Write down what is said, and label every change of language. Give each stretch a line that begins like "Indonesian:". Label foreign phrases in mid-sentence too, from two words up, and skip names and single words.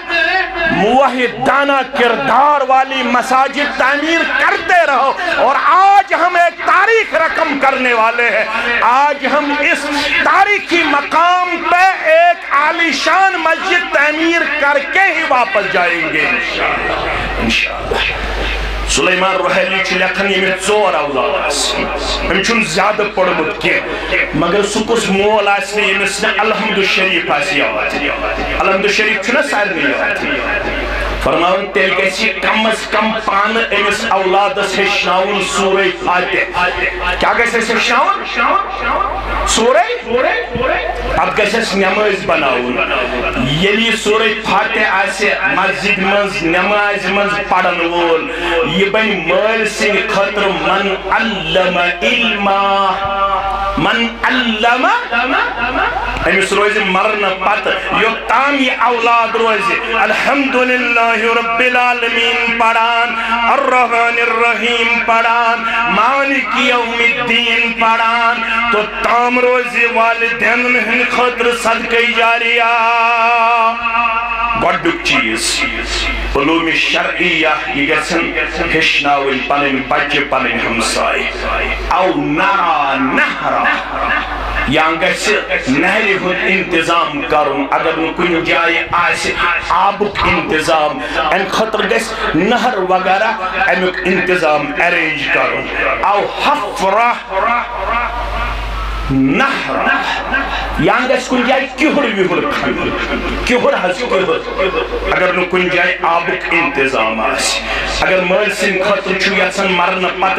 Urdu: موحدانہ کردار والی مساجد تعمیر کرتے رہو اور آج ہم ایک تاریخ رقم کرنے والے ہیں آج ہم اس تاریخی مقام پہ ایک عالیشان مسجد تعمیر کر کے ہی واپس جائیں گے
Kashmiri: انشاءاللہ سلیمان روحیلی چھُ لیکھن ییٚمِس 4 اولاد آسہِ أمۍ چھُنہٕ زیادٕ پوٚرمُت کینٛہہ مگر سُہ کُس مول آسہِ نہٕ ییٚمِس نہٕ الحمدُ شریف آسہِ یاد الحمدُ شریف چھُنہ سارنٕے یاد فرماوُن تیٚلہِ گژھِ کم از کم پانہٕ أمِس اولادس ہیٚچھناوُن سورہ فاتح کیٛاہ گژھِ اَسہِ ہیٚچھناوُن سورہ پتہٕ گژھِ اَسہِ نٮ۪مٲزۍ بناوُن ییٚلہِ یہِ سورہ فاتح آسہِ مسجد منٛز نٮ۪مازِ منٛز پرن وول یہ بنی مٲلۍ سٕنٛدِ خٲطرٕ
Arabic: من علم علما من علم
Kashmiri: أمِس روزِ مرنہٕ پتہٕ یوٚتام یہِ اولاد روزِ
Arabic: الحمدللہ رب العالمین
Kashmiri: پڑھان
Arabic: الرحمن الرحیم
Kashmiri: پڑھان
Arabic: مالک یوم الدین
Kashmiri: پڑھان تو تام روزِ والدین ہٕنٛدِ خٲطرٕ صدقہ جاریہ گۄڈنیُک چیٖز علوم شرعیہ یہ گژھن ہیٚچھناوٕنۍ پنٕنۍ بچہِ پنٕنۍ ہمساے او نرا نہرا یا گژھِ نہرِ ہُنٛد انتظام کرُن اگر نہٕ کُنہِ جایہِ آسہِ آبُک انتظام امہِ خٲطرٕ گژھِ نہر وغیرہ امیُک انتظام ارینج کرُن او حفرہ نہر یا گژھِ کُنہِ جایہِ کِہُر وِہُر کھنُن کِہُر حظ کِہُر اگر نہٕ کُنہِ جایہِ آبُک انتظام آسہِ اگر مٲلۍ سٕنٛدِ خٲطرٕ چھُ یژھان مرنہٕ پتہٕ